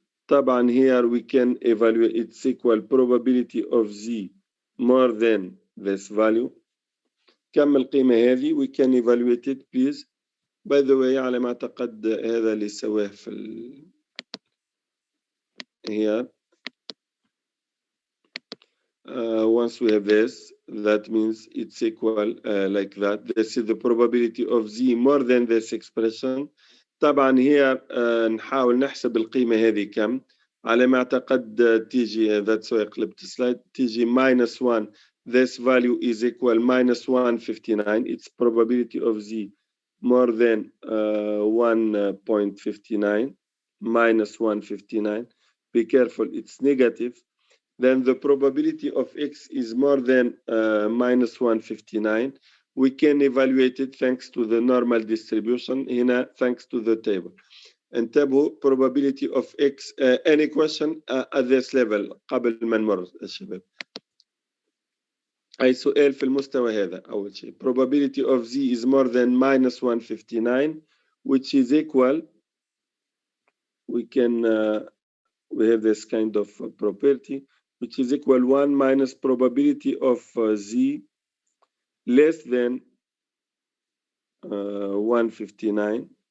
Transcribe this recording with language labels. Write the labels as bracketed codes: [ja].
[ar] طبعا [en] here we can evaluate its equal probability of z more than this value. [ar] كم القيمة هذه؟ [en] we can evaluate it please. by the way [ar] على ما أعتقد هذا اللي سواه في [en] here. Once we have this, that means it's equal like that. This is the probability of z more than this expression. [ar] طبعا [en] here [ar] نحاول نحسب القيمة هذه كم. على ما أعتقد تيجي [en] that's why [ar] قلبت السلايد تيجي [en] minus 1. This value is equal minus 159. It's probability of z more than 1.59 minus 159. Be careful, it's negative. Then the probability of x is more than minus 159. We can evaluate it thanks to the normal distribution [ar] هنا [en] thanks to the table. [ar] انتبهوا [en] probability of x any question at this level [ar] قبل ما نمر الشباب. أي سؤال في المستوى هذا أول شيء. [en] Probability of z is more than minus 159 which is equal. We can we have this kind of property which is equal 1 minus probability of z less than 159.